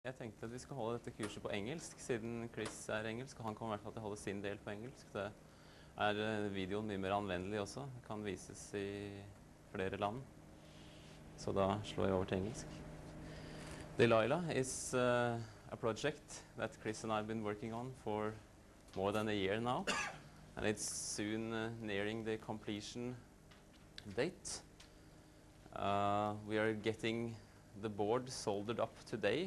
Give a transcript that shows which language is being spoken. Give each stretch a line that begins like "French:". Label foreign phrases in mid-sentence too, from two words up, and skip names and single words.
Norwegian: Jeg tenkte at vi skal holde dette kurset på engelsk, siden Chris er engelsk, og han kommer i hvert fall til å holde sin del på engelsk. Det er videoen mye mer anvendelig også, det kan vises i flere land. Så da slår jeg over til engelsk.
English: Delilah is a project that Chris and I have been working on for more than a year now, and it's soon nearing the completion date. We are getting the board soldered up today.